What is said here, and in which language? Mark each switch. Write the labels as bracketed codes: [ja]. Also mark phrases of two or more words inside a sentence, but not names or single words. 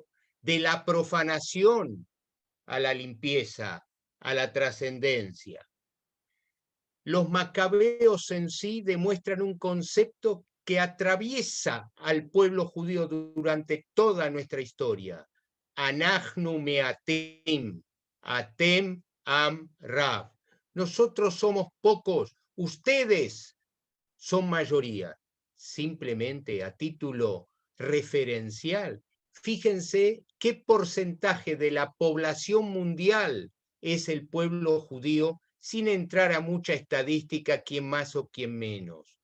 [es] De la profanación a la limpieza, a la trascendencia. Los macabeos en sí demuestran un concepto que atraviesa al pueblo judío durante toda nuestra historia. [he] אנחנו מעטים, אתם עם רב. [es] Nosotros somos pocos, ustedes son mayoría. Simplemente a título referencial, fíjense qué porcentaje de la población mundial es el pueblo judío, sin entrar a mucha estadística, quién más o quién menos.